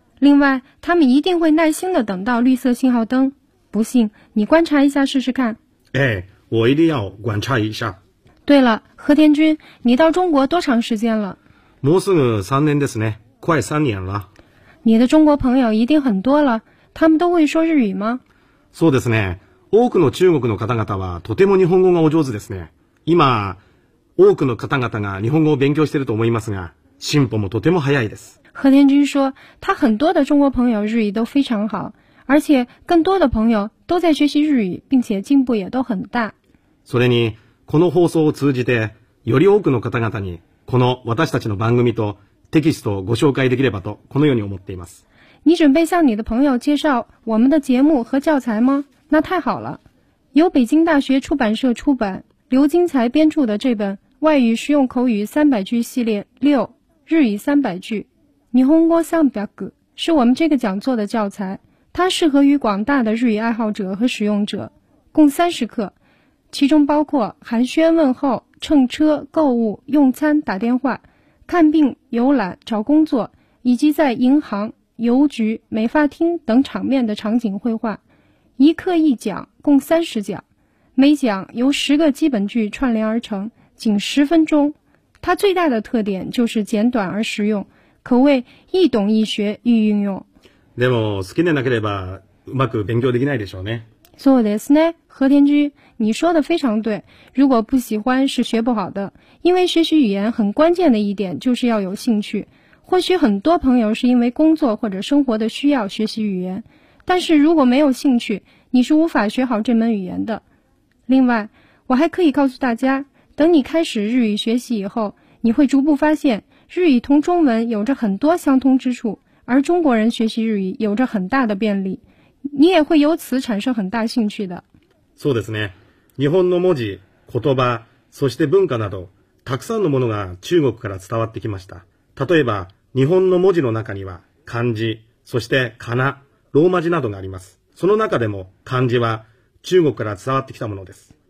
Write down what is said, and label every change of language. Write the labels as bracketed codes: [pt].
[zh] 另外，他们一定会耐心地等到绿色信号灯。不信，你观察一下试试看。哎，我一定要观察一下。对了，和田君，你到中国多长时间了？ [ja] もうすぐ三年ですね。 [zh] 快三年了。你的中国朋友一定很多了。他们都会说日语吗？ [ja] そうですね。多くの中国の方々はとても日本語がお上手ですね。今、多くの方々が日本語を勉強していると思いますが、進歩もとても早いです。 [zh] 和田君说，他很多的中国朋友日语都非常好，而且更多的朋友都在学习日语，并且进步也都很大。 [ja] それに、この放送を通じて、より多くの方々に、この私たちの番組とテキストをご紹介できればと、このように思っています。 [zh] 你准备向你的朋友介绍我们的节目和教材吗？那太好了。由北京大学出版社出版，刘金才编著的这本《外语实用口语三百句系列六：日语三百句》。日本語三百句是我们这个讲座的教材，它适合于广大的日语爱好者和使用者，共30课，其中包括寒暄问候、乘车、购物、用餐、打电话、看病、游览、找工作，以及在银行、邮局、美发厅等场面的场景绘画。一课一讲，共30讲，每讲由10个基本句串联而成，仅10分钟。它最大的特点就是简短而实用，可谓易懂易学易运用。 [ja] でも好きでなければうまく勉強できないでしょうね。そうですね。 [zh] 和田君，你说的非常对，如果不喜欢是学不好的，因为学习语言很关键的一点就是要有兴趣。或许很多朋友是因为工作或者生活的需要学习语言，但是如果没有兴趣，你是无法学好这门语言的。另外，我还可以告诉大家，等你开始日语学习以后，你会逐步发现日语同中文有着很多相通之处，而中国人学习日语有着很大的便利，你也会由此产生很大兴趣的。 [ja] そうですね。日本の文字、言葉、そして文化などたくさんのものが中国から伝わってきました。例えば、日本の文字の中には漢字、そしてかな、ローマ字などがあります。その中でも漢字は中国から伝わってきたものです。